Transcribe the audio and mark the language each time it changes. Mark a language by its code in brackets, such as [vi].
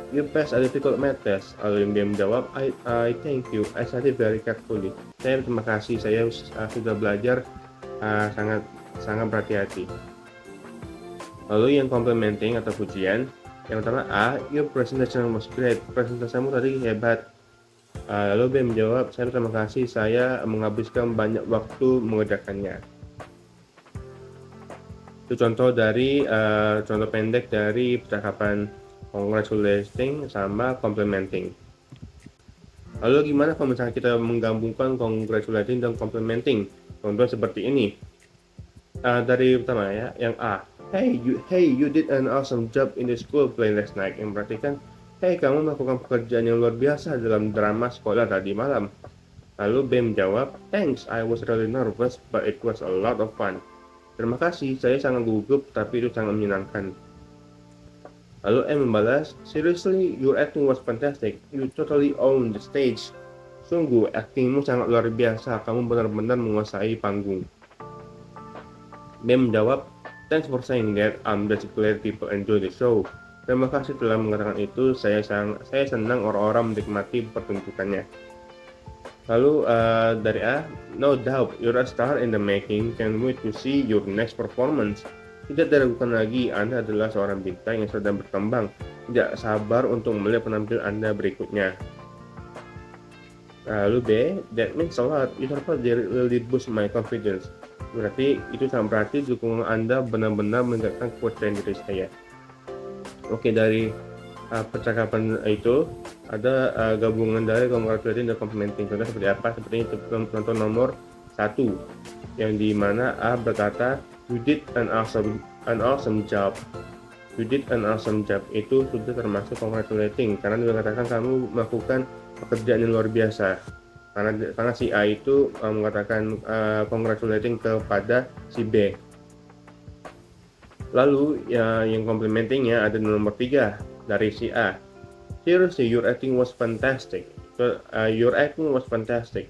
[en] You passed a difficult math test. [id] Lalu dia menjawab, [en] I thank you. I studied very carefully. [id] Saya terima kasih. Saya sudah belajar sangat sangat berhati-hati. Lalu yang complimenting atau pujian, yang pertama [en] your presentation was great. [id] Presentasimu tadi hebat. Lalu B menjawab, saya terima kasih. Saya menghabiskan banyak waktu mengerjakannya. Itu contoh dari contoh pendek dari percakapan congratulating sama complimenting. Lalu gimana kalau misalnya kita menggabungkan congratulating dan complimenting? Contoh seperti ini. Dari pertama ya, yang A. [en] Hey, you did an awesome job in the school play last night. [id] Yang berarti kan, hey, kamu melakukan pekerjaan yang luar biasa dalam drama sekolah tadi malam. Lalu B menjawab, [en] thanks, I was really nervous, but it was a lot of fun. [id] Terima kasih, saya sangat gugup, tapi itu sangat menyenangkan. Lalu M membalas, [en] seriously, your acting was fantastic. You totally owned the stage. [id] Sungguh, aktingmu sangat luar biasa. Kamu benar-benar menguasai panggung. B menjawab, [en] thanks for saying that. I'm just glad people enjoy the show. [id] Terima kasih telah mengatakan itu. Saya senang orang-orang menikmati pertunjukannya. Lalu dari A, [en] no doubt, you're a star in the making. Can't wait to see your next performance. [id] Tidak diragukan lagi, Anda adalah seorang bintang yang sedang berkembang. Tidak sabar untuk melihat penampilan Anda berikutnya. Lalu B, [en] that means a lot. It really boost my confidence. [id] Berarti itu sangat berarti dukungan Anda benar-benar meningkatkan kepercayaan diri saya. Oke, dari percakapan itu ada gabungan dari congratulating dan complimenting. Contoh seperti apa? Seperti contoh nomor 1, yang dimana A berkata, [en] you did an awesome job. You did an awesome job. [id] Itu sudah termasuk congratulating karena dia mengatakan kamu melakukan pekerjaan yang luar biasa. Karena si A itu mengatakan congratulating kepada si B. Lalu yang complimentingnya ada nomor 3 dari si A. [en] Seriously, your acting was fantastic. Your acting was fantastic.